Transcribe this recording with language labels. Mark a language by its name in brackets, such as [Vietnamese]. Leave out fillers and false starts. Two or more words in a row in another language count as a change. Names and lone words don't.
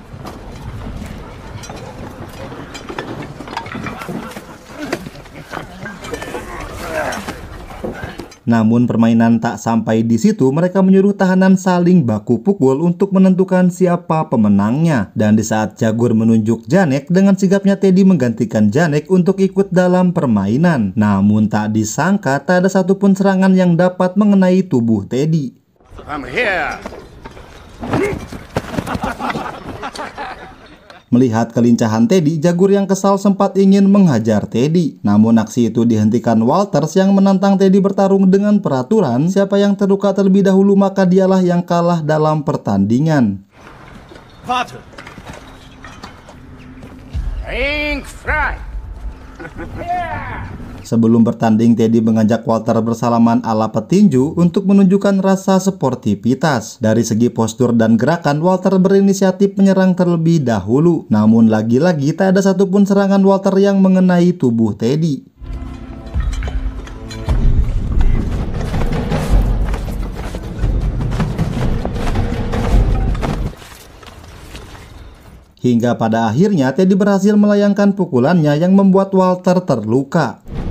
[Indonesian] Namun permainan tak sampai di situ, mereka menyuruh tahanan saling baku pukul untuk menentukan siapa pemenangnya. Dan di saat Jagur menunjuk Janek, dengan sigapnya Teddy menggantikan Janek untuk ikut dalam permainan. Namun tak disangka, tak ada satupun serangan yang dapat mengenai tubuh Teddy. [English] Come here. [Indonesian] Melihat kelincahan Teddy, Jagur yang kesal sempat ingin menghajar Teddy. Namun aksi itu dihentikan Walters yang menantang Teddy bertarung dengan peraturan. Siapa yang terluka terlebih dahulu maka dialah yang kalah dalam pertandingan. [German] Warte. Ring frei. [Indonesian] Sebelum bertanding, Teddy mengajak Walter bersalaman ala petinju untuk menunjukkan rasa sportivitas. Dari segi postur dan gerakan, Walter berinisiatif menyerang terlebih dahulu. Namun lagi-lagi tak ada satupun serangan Walter yang mengenai tubuh Teddy. Hingga pada akhirnya Teddy berhasil melayangkan pukulannya yang membuat Walter terluka.